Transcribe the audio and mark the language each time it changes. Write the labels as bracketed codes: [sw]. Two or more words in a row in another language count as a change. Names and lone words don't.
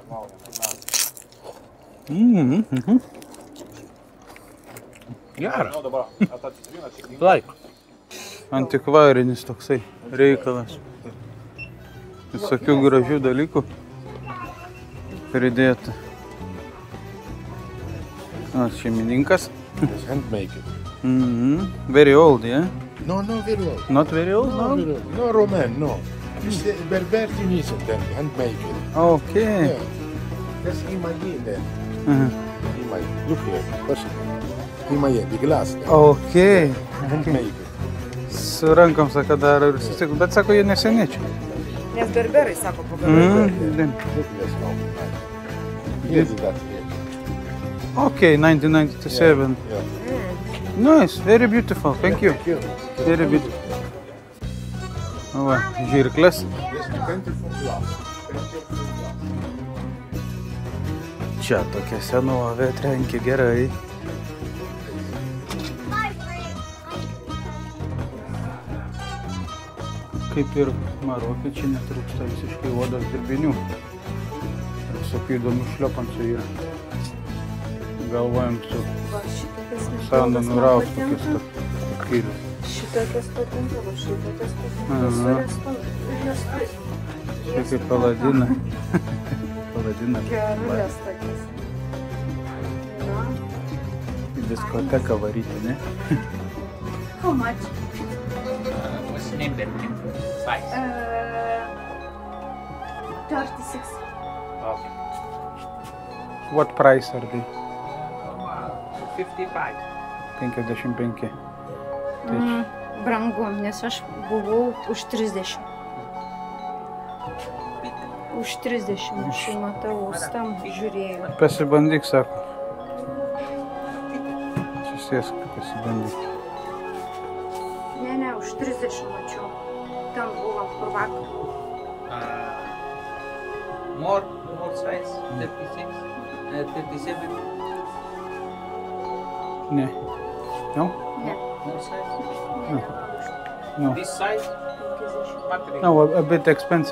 [lt] Geras. Nu, dabar tą citriną šiek tiek. Laik. Antikvarinis toksai reikalas. Visokių gražių dalykų pridėta. Šeimininkas. [en] It's handmade. Very old, yeah? No, very old. Not very old, No, no? very old. No, Roman, no. It's Berber Tunisian then, handmade. Okay. Yeah. That's Himaye then. Himaye. Look here, listen. Himaye, the glass. Then. Okay. Handmade. [lt] Su rankom, sako, daro ir susitikus, bet sako, jie neseniai čia. Nes berberai sako pagaminti. [en] Look this now. Here's that here. Okay, 1997. Yeah. Nice, very beautiful, thank you. Thank you. Very beautiful. [lt] Va, žirklės. [en] This is 24 glass. [lt] Čia tokia senovė trenkia gerai. Kaip ir Marokė, čia netrūksta visiškai odos dirbinių. Visokių įdomių šliopansų yra. Galvojam su Sanda nuraus tokias skyrius. Šitokias patinka, va šitokias patinka. Čia kaip Paladina. Paladina. Gerulės tokias. Į diskoteką varyti, ne? [en] How much? What's the name there? Size. 36. What price are they? 55. 55. [lt] Brangu, nes aš buvau už 30. Už 30 aš jį matau, tam žiūrėjau. Pasibandyk, sako. Susėsk, pasibandyk. Ne, už 30 mačiau. Tam buvom kur vakar. [en] More size. 36. 37. [lt] Ne. No? Ne. [en] More size. No. This size. 50. No, a bit expensive.